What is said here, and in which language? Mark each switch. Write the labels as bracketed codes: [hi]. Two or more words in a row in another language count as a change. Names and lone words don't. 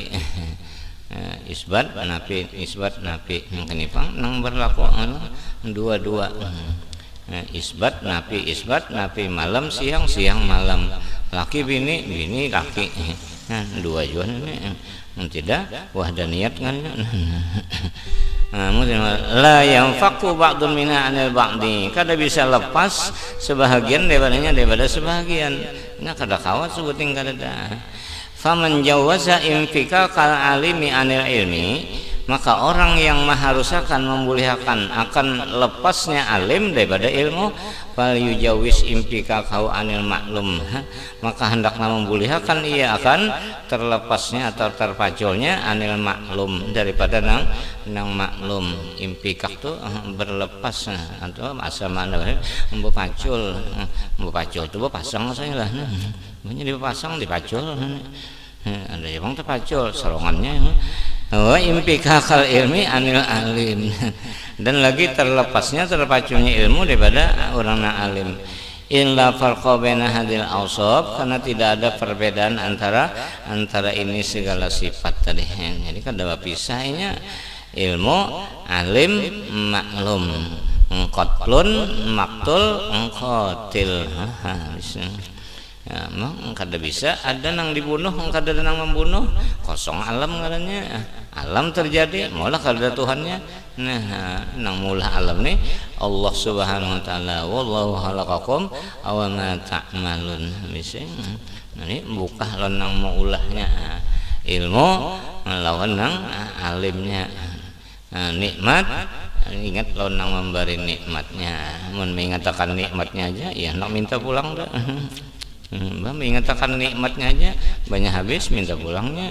[bjn] Isbat nafi yang kenipang nang berlaku dua-dua. Isbat nafi malam siang malam, laki bini laki. Dua juga tidak wahdaniyat kan. [ar] لا ينفك بعض منها عن البعض, [bjn] kada bisa lepas sebahagian daripada sebahagian. Nah kada kawat sebuting kada dah. [ar] فمن جوز انفكاك العالم عن العلم, [bjn] maka orang yang mengharuskan membolehkan akan lepasnya alim daripada ilmu, [ar] فليجوز انفكاك كو عن المعلوم, [bjn] maka hendaklah membolehkan ia akan terlepasnya atau terpaculnya [ar] عن المعلوم [bjn] daripada nang maklum. Impikak tu berlepas atau asa mana membepacul tu pasang saya lah, banyak dipasang dipacul, ada yang terpacul sorongannya. [ar] وانفكاك العلم عن العالم, [bjn] dan lagi terlepasnya terpacunya ilmu daripada orang na alim. [ar] إذ لا فرق بين هذه الأوصاف, [bjn] karena tidak ada perbedaan antara ini segala sifat tadi. Jadi kada pisahnya ilmu alim maklum, [ar] قتل مقتول قاتل. [bjn] Ya, kada bisa ada nang dibunuh, kada ada nang membunuh, kosong alam ngarannya. Alam terjadi, mula kada Tuhannya. Nah, nang mula alam ni Allah [ar] سبحانه وتعالى. والله خلقكم وما تعملون. [bjn] Bisa. Ini buka nang maulahnya ilmu lawan nang alimnya. Nikmat ingat lawan nang memberi nikmatnya. Mun mengatakan nikmatnya aja ya nak minta pulang dah. Mengatakan nikmatnya aja banyak habis minta pulangnya.